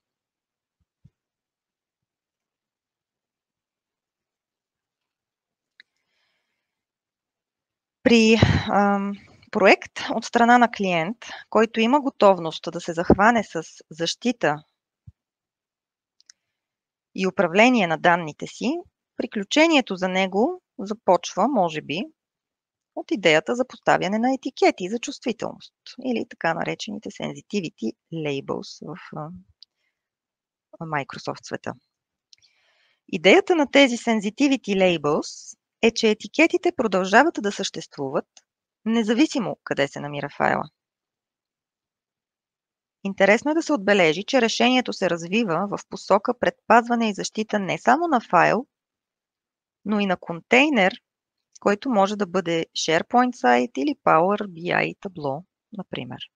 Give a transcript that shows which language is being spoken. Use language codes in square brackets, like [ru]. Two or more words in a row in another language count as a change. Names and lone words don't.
[bg] При проект от страна на клиент, който има готовност да се захване с защита и управление на данните си, приключението за него започва, може би, от идеята за поставяне на етикети за чувствителност или така наречените [en] sensitivity labels [bg] в Microsoft света. Идеята на тези [en] sensitivity labels [bg] е, че етикетите продължават да съществуват, независимо къде се намира файла. Интересно е да се отбележи, че решението се развива в посока предпазване и защита не само на файл, но и на контейнер, който може да бъде SharePoint сайт или Power BI табло, например.